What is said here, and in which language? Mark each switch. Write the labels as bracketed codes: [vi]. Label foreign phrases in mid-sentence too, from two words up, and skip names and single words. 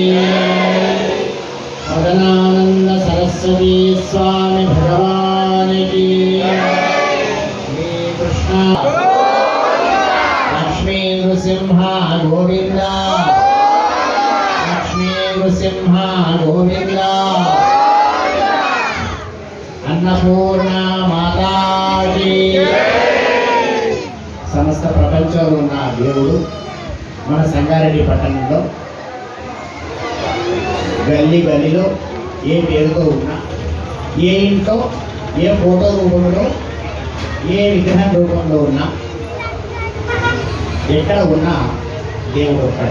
[hi] मदनानंद सरस्वती स्वामी भगवान् की कृष्ण लक्ष्मी नृसिंह गोविंद लक्ष्मी नृसिंह गोविंद अन्नपूर्ण माता की समस्त [te] ప్రపంచంలో ఉన్న దేవుడు మన సంగారెడ్డి పట్టణంలో గల్లీ గల్లీలో ఏ పేరుతో ఉన్నా ఏ ఇంట్లో ఏ ఫోటో రూపంలో ఏ విగ్రహం రూపంలో ఉన్నా ఎక్కడ ఉన్నా దేవుడు ఒక్కడే.